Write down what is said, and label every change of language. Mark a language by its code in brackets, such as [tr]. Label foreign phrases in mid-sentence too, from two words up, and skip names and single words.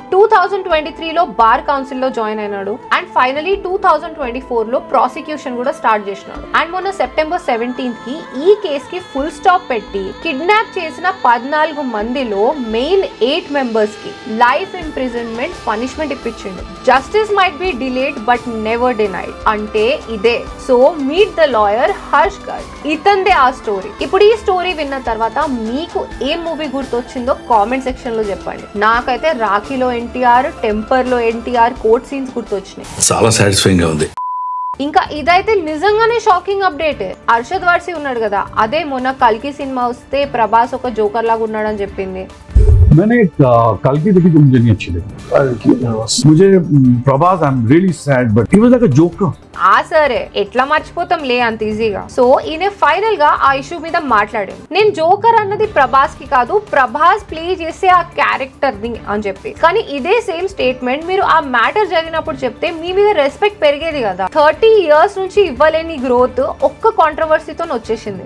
[te] 2023 లో బార్ కౌన్సిల్ లో జాయిన్ అయినాడు. [en] and finally [te] 2024 లో ప్రాసిక్యూషన్ కూడా స్టార్ట్ చేసినాడు. అండ్ మొన్న సెప్టెంబర్ 17th కి ఈ కేస్ కి [en] full stop [te] పెట్టి కిడ్నాప్ చేసిన 14 మందిలో మెయిన్ 8 మెంబర్స్ కి [en] life imprisonment punishment [te] ఇప్పించిండు. [en] Justice might be delayed but never denied [te] అంటే ఇదే. [en] So meet the lawyer [te] హర్ష్ గర్గ్. ఇతందే ఆ స్టోరీ. ఇప్పుడు ఈ స్టోరీ విన్న తర్వాత మీకు ఏ మూవీ గుర్తొచ్చిందో [en] comment section [te] లో చెప్పండి. నాకైతే రాఖీలో ఎన్టీఆర్, టెంపర్ లో ఎన్టీఆర్ [en] court scenes [te] గుర్తొచ్చినాయి. చాలా సాటిస్ఫైయింగ్ గా ఉంది. ఇంకా ఇదైతే నిజంగానే [en] shocking update. [te] అర్షద్ వార్సి ఉన్నాడు కదా, అదే మొన్న కల్కి సినిమా వస్తే ప్రభాస్ ఒక జోకర్ లాగా ఉన్నాడని చెప్పింది. [hi] मैंने कल्कि देखी तो मुझे नहीं अच्छी लगी. मुझे प्रभास [en] I am really sad but he was like a joker. [te] ఆ సరే ఎట్లా మర్చిపోతాం లే అంత ఈజీగా. సో ఈయన ఫైనల్ గా ఆ ఇష్యూ మీద మాట్లాడాను. నేను జోకర్ అన్నది ప్రభాస్ కి కాదు, ప్రభాస్ ప్లే చేసే ఆ క్యారెక్టర్ ని అని చెప్పి. కానీ ఇదే [en] same statement [te] మీరు ఆ మ్యాటర్ జరిగినప్పుడు చెప్తే మీ మీద రెస్పెక్ట్ పెరిగేది కదా. 30 years నుంచి ఇవ్వలేని గ్రోత్ ఒక్క కాంట్రవర్సీతో వచ్చేసింది.